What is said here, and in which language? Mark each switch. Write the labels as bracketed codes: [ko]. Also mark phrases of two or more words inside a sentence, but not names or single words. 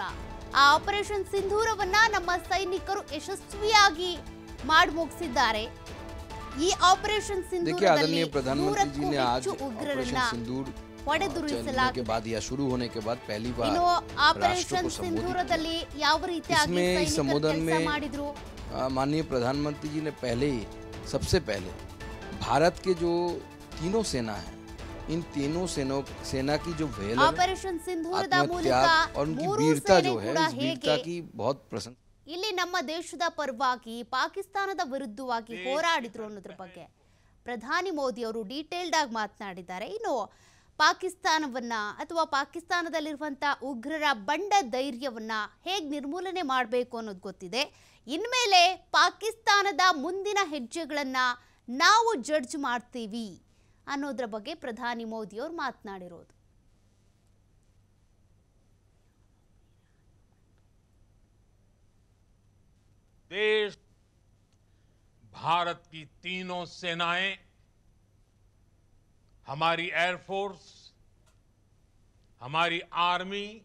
[kn] ಆ ಆಪರೇಷನ್ ಸಿಂಧೂರವನ್ನ ನಮ್ಮ ಸೈನಿಕರು ಯಶಸ್ವಿಯಾಗಿ ಮಾಡಿ ಮುಗಿಸಿದ್ದಾರೆ. ಈ ಆಪರೇಷನ್ ಸಿಂಧೂರದಲ್ಲಿ 100ಕ್ಕೂ ಹೆಚ್ಚು ಉಗ್ರರನ್ನ ಹೊಡೆದುರುಳಿಸಲಾಗಿದೆ. ಇನ್ನು ಆಪರೇಷನ್ ಸಿಂಧೂರದಲ್ಲಿ ಯಾವ ರೀತಿಯಾಗಿ ಕೆಲಸ ಮಾಡಿದ್ರು? [hi] माननीय प्रधानमंत्री जी ने पहले ही सबसे पहले भारत के जो तीनों सेना है, इन तीनों सेना की जो वेलर आत्मत्याग और उनकी वीरता जो है, इस वीरता की बहुत प्रशंसा. [kn] ಇಲ್ಲಿ ನಮ್ಮ ದೇಶದ ಪರವಾಗಿ ಪಾಕಿಸ್ತಾನದ ವಿರುದ್ಧವಾಗಿ ಹೋರಾಡಿದ್ರು ಅನ್ನೋದ್ರ ಬಗ್ಗೆ ಪ್ರಧಾನಿ ಮೋದಿ ಅವರು ಡೀಟೇಲ್ಡ್ ಆಗಿ ಮಾತನಾಡಿದ್ದಾರೆ. ಇನ್ನು ಪಾಕಿಸ್ತಾನವನ್ನ ಅಥವಾ ಪಾಕಿಸ್ತಾನದಲ್ಲಿರುವಂತ ಉಗ್ರರ ಬಂಡ ಧೈರ್ಯವನ್ನ ಹೇಗೆ ನಿರ್ಮೂಲನೆ ಮಾಡಬೇಕು ಅನ್ನೋದು ಗೊತ್ತಿದೆ. ಇನ್ಮೇಲೆ ಪಾಕಿಸ್ತಾನದ ಮುಂದಿನ ಹೆಜ್ಜೆಗಳನ್ನ ನಾವು ಜಡ್ಜ್ ಮಾಡ್ತೀವಿ ಅನ್ನೋದ್ರ ಬಗ್ಗೆ ಪ್ರಧಾನಿ ಮೋದಿ ಅವರು ಮಾತನಾಡಿರೋದು. [hi] देश भारत की तीनों सेनाएं, हमारी एयरफोर्स, हमारी आर्मी